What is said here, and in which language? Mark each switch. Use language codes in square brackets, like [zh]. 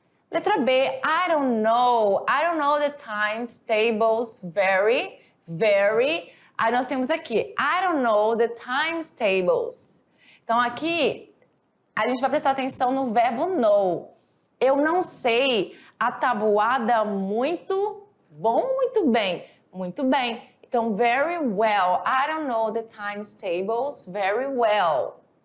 [en] Letra B, I don't know the times tables vary. [pt] Aí nós temos aqui, [en] I don't know the times tables. [pt] Então aqui, a gente vai prestar atenção no verbo know. Eu não sei a tabuada muito bom, muito bem. Muito bem. Então, [en] very well. I don't know the times tables very well.